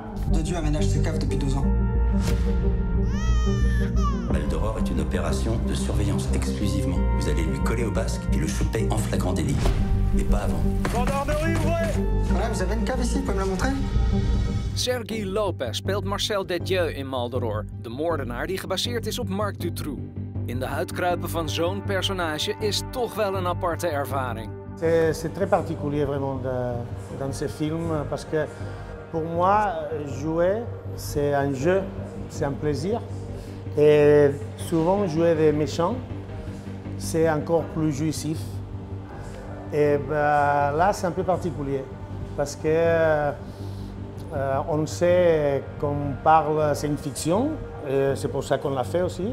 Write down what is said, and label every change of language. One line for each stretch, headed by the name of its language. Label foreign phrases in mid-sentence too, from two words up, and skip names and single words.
French: De Dieu aménage ses caves depuis 12 ans. Maldoror est une opération de surveillance exclusivement. Vous allez lui coller au basque et le choper en flagrant délit. Mais pas avant. Gendarmerie, ouvrez! Voilà, vous avez une cave ici, vous pouvez me la montrer?
Dutch: Sergi Lopez speelt Marcel Dedieu in Maldoror, de moordenaar die gebaseerd is op Marc Dutroux. In de huid kruipen van zo'n personage is toch wel een aparte ervaring.
French: C'est très particulier vraiment dans ce film parce que pour moi, jouer, c'est un jeu, c'est un plaisir. Et souvent, jouer des méchants, c'est encore plus jouissif. Et ben, là, c'est un peu particulier parce que on sait qu'on parle, c'est une fiction, et c'est pour ça qu'on l'a fait aussi.